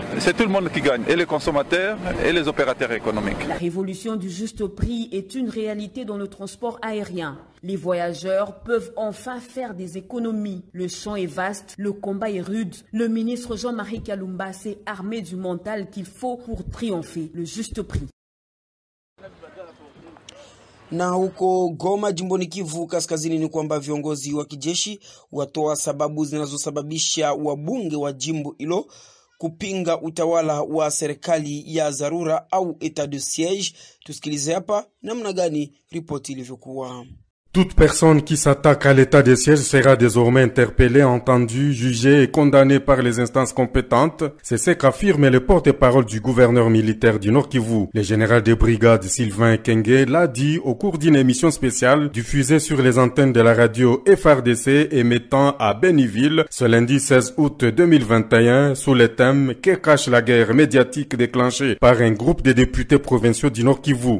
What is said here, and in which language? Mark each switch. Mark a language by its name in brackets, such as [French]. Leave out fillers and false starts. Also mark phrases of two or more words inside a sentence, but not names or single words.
[French] C'est tout le monde qui gagne, et les consommateurs et les opérateurs économiques. La révolution du juste prix est une réalité dans le transport aérien. Les voyageurs peuvent enfin faire des économies. Le champ est vaste, le combat est rude. Le ministre Jean-Marie Kalumba s'est armé du mental qu'il faut pour triompher. Le juste prix. [Swahili] Na huko Goma jimboni Kivu Kaskazini ni kwamba viongozi wa kijeshi watoa sababu zinazosababisha wabunge wa jimbo hilo kupinga utawala wa serikali ya dharura au [French] état de siège. [Swahili] Tusikilize hapa namna gani ripoti ilivyokuwa. [French] Toute personne qui s'attaque à l'état de siège sera désormais interpellée, entendue, jugée et condamnée par les instances compétentes. C'est ce qu'affirme le porte-parole du gouverneur militaire du Nord Kivu. Le général de brigade Sylvain Kenge l'a dit au cours d'une émission spéciale diffusée sur les antennes de la radio FRDC émettant à Béniville ce lundi 16 août 2021 sous le thème « Que cache la guerre médiatique déclenchée par un groupe de députés provinciaux du Nord Kivu ».